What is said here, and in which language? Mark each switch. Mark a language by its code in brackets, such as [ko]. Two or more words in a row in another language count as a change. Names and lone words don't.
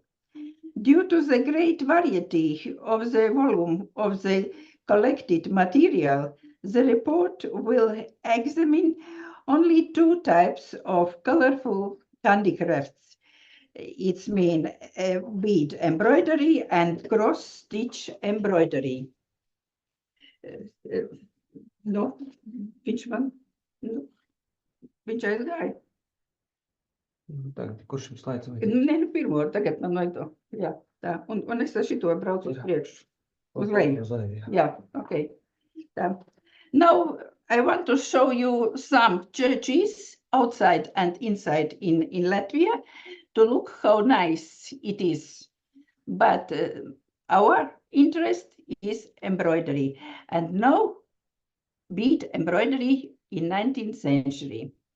[en] Due to the great variety of the volume of the collected material, the report will examine only two types of colorful handicrafts. It's mean bead embroidery and cross-stitch embroidery. No, which one? No. [lv] Viņš aizgāja? Tagad, kurš jums slaids vai? Nē, nu pirmo, tagad man vajag to. Jā, tā. Un es ar šito braucu uz priekšu. Uz leju. Uz leju, jā. Jā, okay. Tā. [en] Now, I want to show you some churches outside and inside in Latvia to look how nice it is. But our interest is embroidery. And now, bead embroidery in 19th century.